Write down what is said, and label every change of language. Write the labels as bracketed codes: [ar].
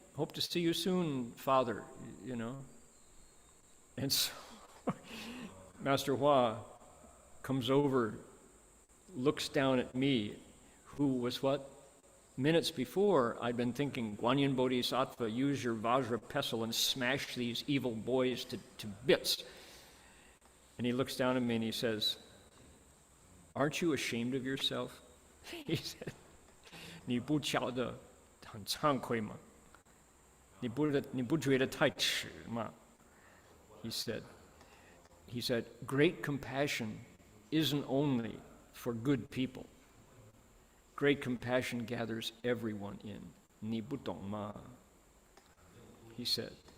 [en] Hope to see you soon, father," And so Master Hua comes over, looks down at me, who was minutes before I'd been thinking, "Guanyin Bodhisattva, use your Vajra pestle and smash these evil boys to bits." And he looks down at me and he says, "Aren't you ashamed of yourself?" He said, [zh] "你不觉得很惭愧吗？你不觉得太迟吗？" [en] He said, "Great compassion isn't only for good people. Great compassion gathers everyone in. [zh] 你不懂吗?" [en] He said.